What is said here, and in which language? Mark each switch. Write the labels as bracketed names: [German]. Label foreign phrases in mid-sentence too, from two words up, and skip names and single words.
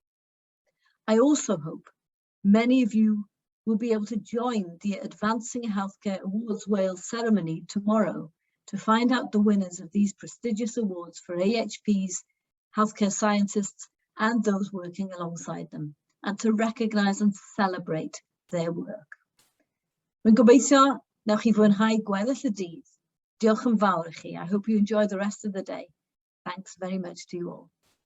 [English] I also hope many of you will be able to join the Advancing Healthcare Awards Wales ceremony tomorrow to find out the winners of these prestigious awards for AHPs, healthcare scientists, and those working alongside them, and to recognise and celebrate their work. [Welsh] Dwi'n gobeithio Newch chi fwynhau gweddill y dydd. Diolch yn fawr i chi. [English] I hope you enjoy the rest of the day. Thanks very much to you all.